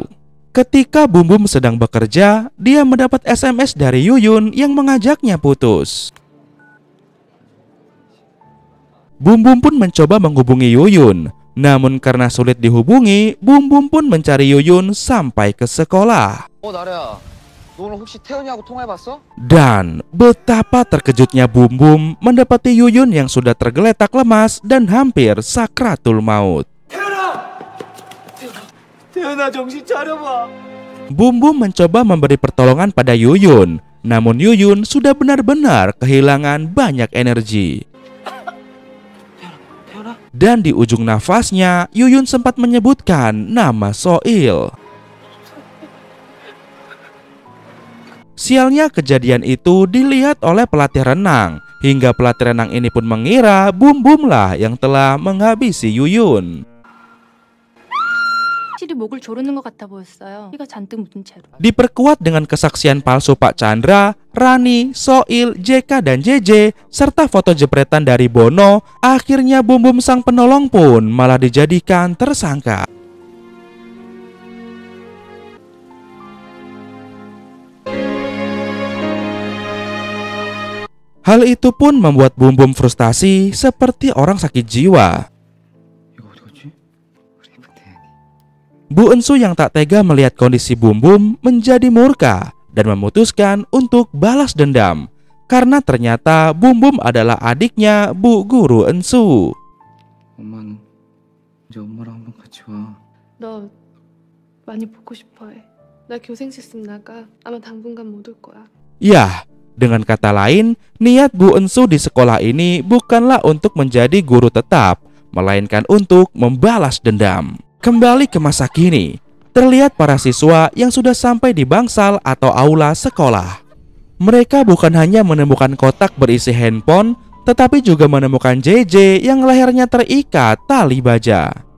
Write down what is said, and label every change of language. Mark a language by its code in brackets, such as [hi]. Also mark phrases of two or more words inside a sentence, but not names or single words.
[id] Ketika Bum Bum sedang bekerja, dia mendapat SMS dari Yuyun yang mengajaknya putus. Bum Bum pun mencoba menghubungi Yuyun. Namun karena sulit dihubungi, Bum Bum pun mencari Yuyun sampai ke sekolah. [ko] 나래야, 너 오늘 혹시 태연이하고 통화해봤어? [id] Dan betapa terkejutnya Bum Bum mendapati Yuyun yang sudah tergeletak lemas dan hampir sakratul maut. [ko] 태연아 정신 차려봐. [id] Bum Bum mencoba memberi pertolongan pada Yuyun, namun Yuyun sudah benar-benar kehilangan banyak energi. Dan di ujung nafasnya, Yuyun sempat menyebutkan nama Soil. Sialnya kejadian itu dilihat oleh pelatih renang, hingga pelatih renang ini pun mengira Bum Bum lah yang telah menghabisi Yuyun. [ko] 확실히 목을 조르는 것 같아 보였어요. 피가 잔뜩 묻은 채로. [id] Diperkuat dengan kesaksian palsu Pak Chandra, Rani, Soil, JK, dan JJ, serta foto jepretan dari Bono, akhirnya Bum Bum sang penolong pun malah dijadikan tersangka. Hal itu pun membuat Bum Bum frustasi seperti orang sakit jiwa. Bu Ensu yang tak tega melihat kondisi Bum Bum menjadi murka dan memutuskan untuk balas dendam karena ternyata Bum Bum adalah adiknya Bu Guru Ensu. [ko] 엄마는 이제 엄마랑 한번 같이 와. 너 많이 보고 싶어해. 나 교생 실습 나가. 아마 당분간 못 올 거야. [id] Yah, dengan kata lain, niat Bu Ensu di sekolah ini bukanlah untuk menjadi guru tetap, melainkan untuk membalas dendam. Kembali ke masa kini, terlihat para siswa yang sudah sampai di bangsal atau aula sekolah. Mereka bukan hanya menemukan kotak berisi handphone, tetapi juga menemukan JJ yang lehernya terikat tali baja.